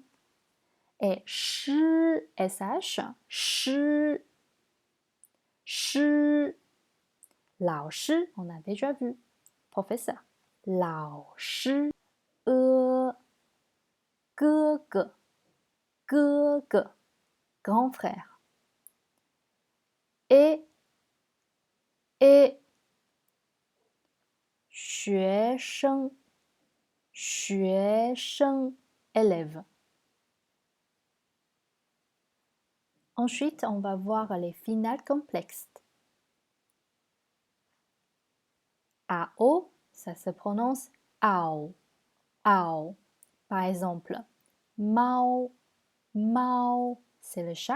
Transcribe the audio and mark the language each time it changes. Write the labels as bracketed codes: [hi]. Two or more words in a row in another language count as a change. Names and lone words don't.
[fr] Et sh, sh, sh, sh. [zh] 老师, [fr] on a déjà vu. Professeur. [zh] 老师. 哥哥, [fr] grand frère. Et, [zh] 学生, 学生, [fr] élève. Ensuite, on va voir les finales complexes. AO, ça se prononce ao, ao. Par exemple, Mao, Mao, c'est le chat.